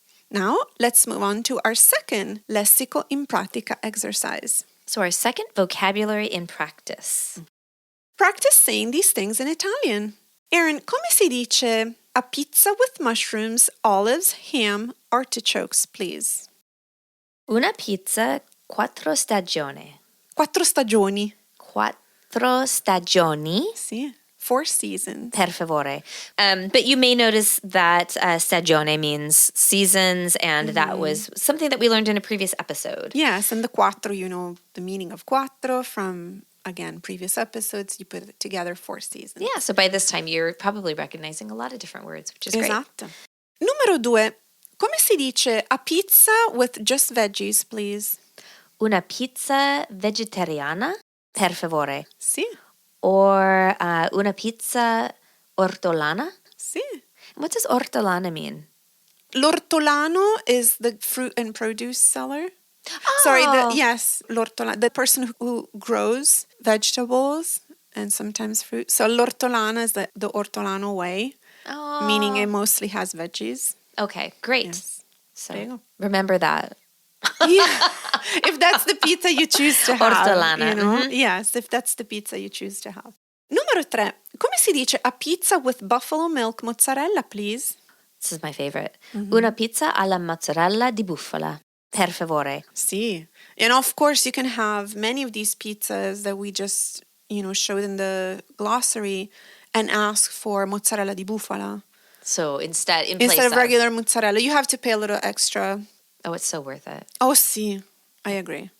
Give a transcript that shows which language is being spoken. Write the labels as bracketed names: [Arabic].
[English] Now, let's move on to our second lessico in pratica exercise. So our second vocabulary in practice. Practice saying these things in Italian. Erin, [Italian] come si dice [English] a pizza with mushrooms, olives, ham, artichokes, please? [Italian] Una pizza quattro stagioni. 4 stagioni. Quattro stagioni. [English] Sì, 4 seasons. [Italian] Per favore. [English] But you may notice that stagione means seasons, and that was something that we learned in a previous episode. Yes, and the quattro, you know, the meaning of quattro from, again, previous episodes. You put it together, 4 seasons. Yeah, so by this time you're probably recognizing a lot of different words, which is great. [Italian] Esatto. Numero 2. [English] Come si dice a pizza with just veggies, please? [Italian] Una pizza vegetariana, per favore. Sì. Or una pizza ortolana. Sì. [English] What does ortolana mean? L'ortolano is the fruit and produce seller. Oh. Sorry, yes, l'ortolano, the person who grows vegetables and sometimes fruit. So l'ortolana is the ortolano way, meaning it mostly has veggies. Okay, great. Yes. So remember that. Yeah. If that's the pizza you choose to have. [Italian] Ortolana. [English] You know? Yes, if that's the pizza you choose to have. [Italian] Numero 3. Come si dice [English] a pizza with buffalo milk mozzarella, please? This is my favorite. [Italian] Una pizza alla mozzarella di bufala. Per favore. Sì. [English] And of course, you can have many of these pizzas that we just, showed in the glossary and ask for mozzarella di bufala. So instead of regular mozzarella, you have to pay a little extra. Oh, it's so worth it. Oh, sì. I agree.